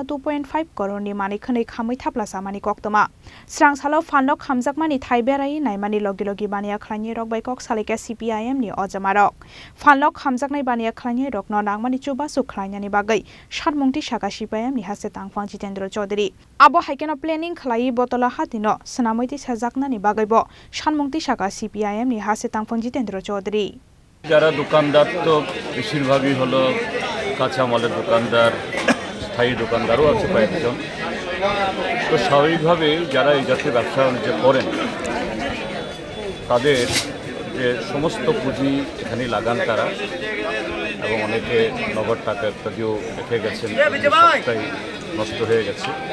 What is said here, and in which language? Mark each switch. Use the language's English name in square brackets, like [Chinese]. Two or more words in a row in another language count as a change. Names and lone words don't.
[Kok Borok] 2.5 crore ni mani khnai khamoi thapla samani koktoma Srang Salo fanlok hamjakmani thai berai naimani logi bania khlani rokbai kok salika CPIM ni ojamarok fanlok hamjaknai bania khlani rokno nangmani chubasu khlainyani bagai Mungti Shaka CPIM ni haste tangphang Jitendra Chaudhary abo haikeno planning khlai botola hatino sanamoiti sajakna ni bagaibo Mungti Shaka CPIM ni haste tangphang Jitendra Chaudhary [Bangla] যারা দোকানদার তো বেশিরভাগই হলো কাঁচা মালের দোকানদার স্থায়ী দোকানদারও আছে কয়েকজন তো স্বাভাবিকভাবে যারা এই জাতীয় ব্যবসা বাণিজ্য করেন তাদের যে সমস্ত পুঁজি এখানে লাগান তারা এবং অনেকে নগদ টাকা ইত্যাদিও রেখে গেছেন সবটাই নষ্ট হয়ে গেছে